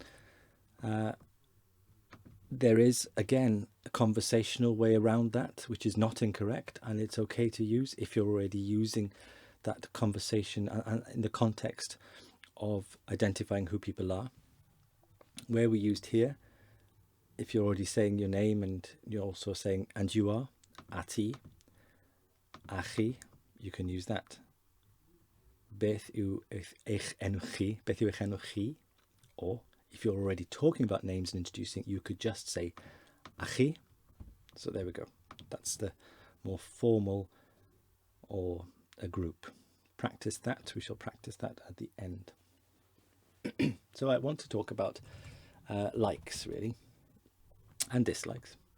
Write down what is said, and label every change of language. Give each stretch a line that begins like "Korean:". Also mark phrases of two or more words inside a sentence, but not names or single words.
English: There is, again, a conversational way around that, which is not incorrect, and it's okay to use if you're already using that conversation in the context of identifying who people are. Where we used here, if you're already saying your name and you're also saying, and you are, ati, achi, you can use that.
Welsh: Beth yw eich enw chi, beth yw eich enw chi,
English: or if you're already talking about names and introducing, you could just say achi. So there we go. That's the more formal or a group. Practice that. We shall practice that at the end. So I want to talk about likes, really, and dislikes.